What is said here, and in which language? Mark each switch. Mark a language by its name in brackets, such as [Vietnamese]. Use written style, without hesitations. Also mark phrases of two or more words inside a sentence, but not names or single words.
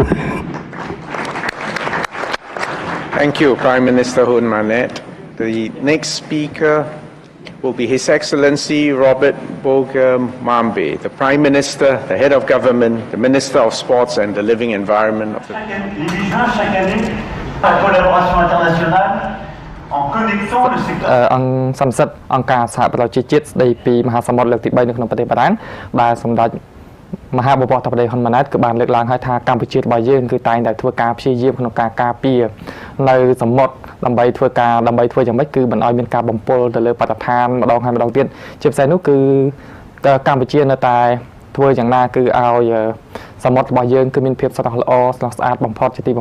[English] Thank you, Prime Minister Hun Manet. The next speaker will be His Excellency Robert Bogum Mambe, the Prime Minister, the Head of Government, the Minister of Sports and the Living Environment of the... [French] Chaque année, la collaboration internationale en connectant le secteur... [Khmer] សំសិទ្ធអង្គការសហប្រជាជាតិស្ដីពីមហាសមុទ្រលើកទី3នៅក្នុងប្រទេសបារាំងដែលសម្ដេចមហាបវរធបតីហ៊ុនម៉ាណែតគឺបានលើកឡើងឲ្យថាកម្ពុជារបស់យើងគឺតែងតែធ្វើការព្យាយាមក្នុងការការពារនៅសមុទ្រដើម្បីធ្វើយ៉ាងម៉េចគឺមិនឲ្យមានការបំពុលទៅលើបរិស្ថានម្ដងហើយម្ដងទៀតជាពិសេសនោះគឺកម្ពុជានៅតែធ្វើយ៉ាងណាគឺឲ្យសមុទ្ររបស់យើងគឺមានភាពស្រស់ល្អស្រស់ស្អាតបំផុតជាទីបំ